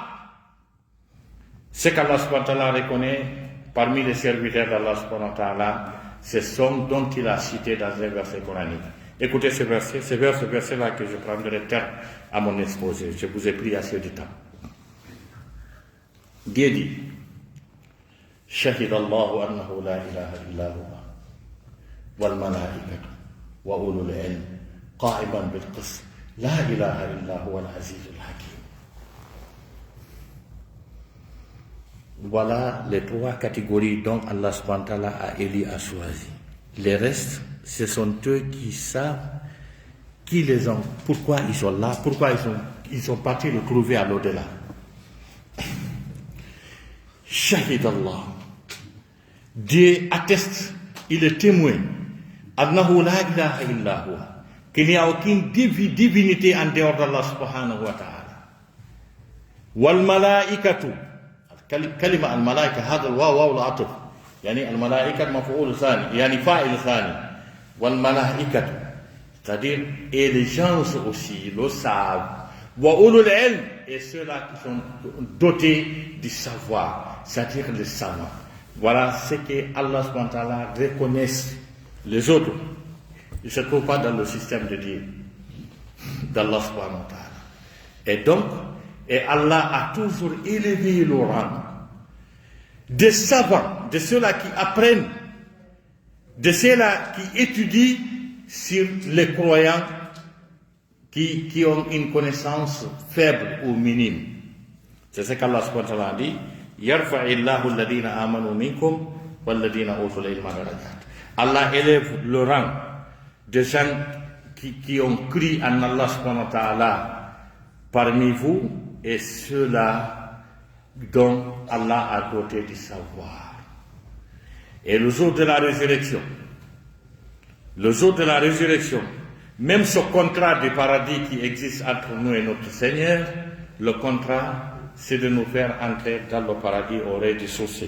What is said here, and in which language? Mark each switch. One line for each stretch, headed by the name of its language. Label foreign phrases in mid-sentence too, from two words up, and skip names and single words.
French: Ce qu'Allah
Arabic: سبحانه وتعالى
French: reconnaît parmi les serviteurs d'Allah
Arabic: سبحانه وتعالى,
French: ce sont dont il a cité dans un verset coranique. Écoutez ce verset, c'est vers ce verset-là que je prendrai terme à mon exposé. Je vous ai pris assez de temps. Dieu dit,
Arabic: شهد الله أنه لا إله إلا هو والملائكة وأولو العلم قائما بالقسط لا إله إلا هو العزيز الحكيم.
French: Voilà les trois catégories dont Allah
Arabic: سبحانه وتعالى
French: a choisi. Les restes, ce sont eux qui savent qui les ont, pourquoi ils sont là, pourquoi ils sont partis le trouver à l'au-delà. Shahid Allah. Dieu atteste, il est témoin. Annahu la ilaha illa huwa. Qu'il n'y a aucune divinité en dehors d'Allah
Arabic: سبحانه وتعالى. والملائكة. كلمة الملائكة هذا الواو واو العطف يعني الملائكة مفعول ثاني يعني فاعل ثاني والملائكة
French: c'est-à-dire et les gens aussi le savent
Arabic: وأولو العلم
French: et ceux-là qui sont dotés du savoir c'est-à-dire les savants. Voilà ce que Allah
Arabic: سبحانه وتعالى
French: reconnaît. Les autres ils ne se trouvent pas dans le système de Dieu d'Allah
Arabic: سبحانه وتعالى.
French: Et donc et Allah a toujours élevé le rang des savants, de ceux-là qui apprennent, de ceux-là qui étudient sur les croyants qui ont une connaissance faible ou minime. C'est ce qu'Allah
Arabic: سبحانه وتعالى
French: dit.
Arabic: يرفع الله الذين آمنوا منكم والذين أوتوا العلم درجات.
French: Allah élève le rang des gens qui ont cru en Allah
Arabic: سبحانه وتعالى
French: parmi vous et ceux-là dont Allah a doté du savoir. Et le jour de la résurrection, même ce contrat du paradis qui existe entre nous et notre Seigneur, le contrat, c'est de nous faire entrer dans le paradis au rez-de-chaussée.